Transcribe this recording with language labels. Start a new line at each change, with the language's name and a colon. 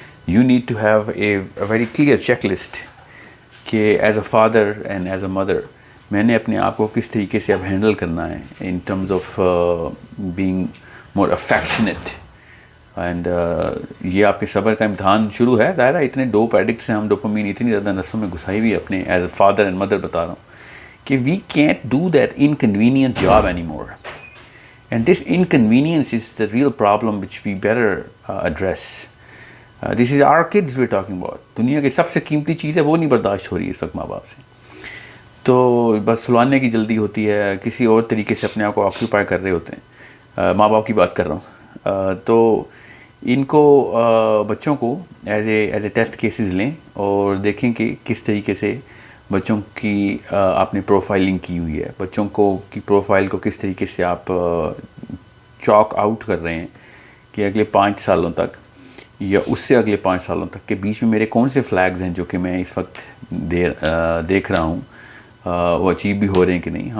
English: you need to have a very clear check list کہ as a father and as a mother
Urdu: میں نے اپنے آپ کو کس طریقے سے اب ہینڈل کرنا ہے
English: In terms of being more affectionate.
Urdu: And یہ آپ کے صبر کا امتحان شروع ہے. ظاہر ہے اتنے ڈوپ ایڈکٹس ہیں ہم، ڈوپامین اتنی زیادہ نسوں میں گھسائی ہوئی اپنے as a father and mother بتا رہا ہوں کہ
English: we can't do that inconvenient job anymore. And this inconvenience is the real problem which we better address. This is our kids we're talking about.
Urdu: دنیا کی سب سے قیمتی چیز ہے وہ نہیں برداشت ہو رہی ہے اس وقت ماں باپ سے. تو بس سلانے کی جلدی ہوتی ہے، کسی اور طریقے سے اپنے آپ کو آکیوپائی کر رہے ہوتے ہیں. ماں باپ کی بات کر رہا ہوں. تو ان کو بچوں کو ایز اے ٹیسٹ کیسز لیں اور دیکھیں کہ کس طریقے سے بچوں کی آپ نے پروفائلنگ کی ہوئی ہے، بچوں کی پروفائل کو کس طریقے سے آپ چاک آؤٹ کر رہے ہیں کہ اگلے 5 سالوں تک یا اس سے اگلے 5 سالوں تک کے بیچ میں میرے کون سے فلیگز ہیں جو کہ میں اس وقت دیکھ رہا ہوں وہ اچیو بھی ہو رہے ہیں کہ نہیں.